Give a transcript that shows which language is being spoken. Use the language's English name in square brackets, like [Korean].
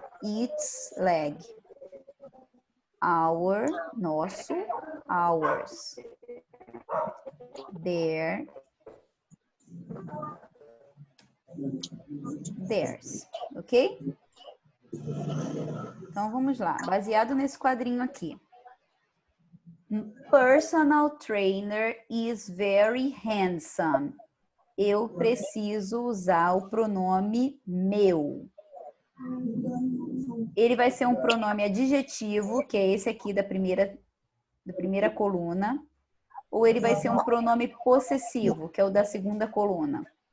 [English] Its leg. Our, nosso, ours. Their, theirs. Ok? [Portuguese] Então, vamos lá. Baseado nesse quadrinho aqui. [English] Personal trainer is very handsome. [Portuguese] Eu preciso usar o pronome meu. Ele vai ser um pronome adjetivo, que é esse aqui da primeira coluna. Ou ele vai ser um pronome possessivo, que é o da segunda coluna.